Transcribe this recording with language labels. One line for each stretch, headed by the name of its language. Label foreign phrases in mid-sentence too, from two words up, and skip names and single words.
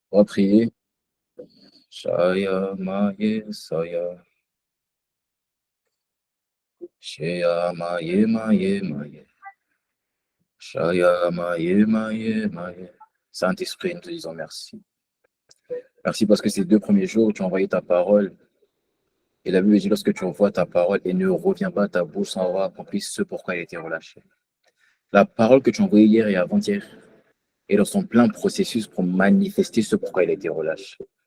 French: On va prier. Shaya Maye Saya. Shaya Maye Maye Maye. Shaya Maye Maye Maye. Saint-Esprit, nous te disons merci. Merci parce que ces 2 premiers jours, tu as envoyé ta parole. Et la Bible dit, lorsque tu envoies ta parole et ne reviens pas à ta bouche sans avoir accompli ce pourquoi elle a été relâchée. La parole que tu as envoyée hier et avant-hier est dans son plein processus pour manifester ce pourquoi elle a été relâchée.